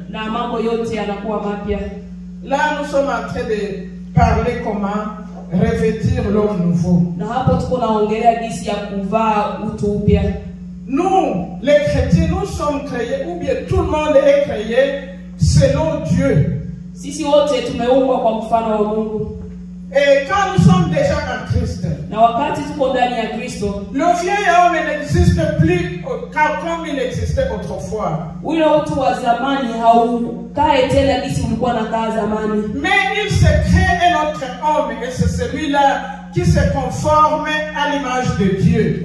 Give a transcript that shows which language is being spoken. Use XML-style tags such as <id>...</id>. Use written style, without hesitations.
<sw>Na mambo yote yanakuwa mapya.</sw> <fr>Là, nous sommes en train de parler comment revêtir l'homme nouveau.</fr> <sw>Na hapo tuko naongelea jinsi ya kuvaa utu upya.</sw> <fr>Nous, les chrétiens, nous sommes créés, ou bien tout le monde est créé selon Dieu.</fr> <sw>Sisi wote tumeumbwa kwa mfano wa Mungu.</sw> <fr>Et quand nous sommes déjà en Christ,</fr> <sw>na wakati tuko ndani ya Kristo,</sw> <fr>le vieil homme n'existe plus comme il existait autrefois.</fr> <sw>Ule utu wa zamani haukae tena jinsi ulikuwa unakaa zamani.</sw> <fr>Mais il se crée un autre homme, et c'est celui-là qui se conforme à l'image de Dieu.</fr>